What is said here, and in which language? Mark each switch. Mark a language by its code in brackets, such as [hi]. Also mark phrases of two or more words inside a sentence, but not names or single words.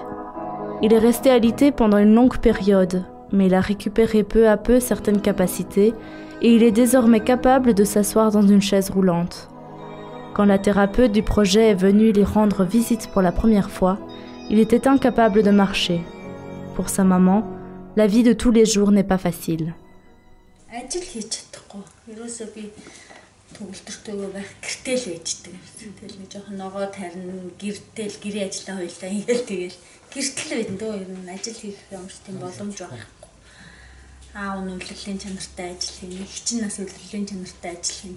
[fr] Il est resté alité pendant une longue période, mais il a récupéré peu à peu certaines capacités et il est désormais capable de s'asseoir dans une chaise roulante. Quand la thérapeute du projet est venue lui rendre visite pour la première fois, il était incapable de marcher. Pour sa maman, la vie de tous les jours n'est pas facile. [mn] Ажил хийж чадахгүй. Ерөөсөө би төгөлтөртөөгөө байх гэртэл байждаг. Тэгэл нэг жоохон ногоо тарина, гэртэл гэрээ ажиллаа хоёлаа ингээл гэртэл байдэн дөө ер нь ажил хийх юм шиг тийм боломж байхгүй. Аав нь өвлөлийн чанартай ажил хийнэ, хичин нас өвлөлийн чанартай ажил хийнэ.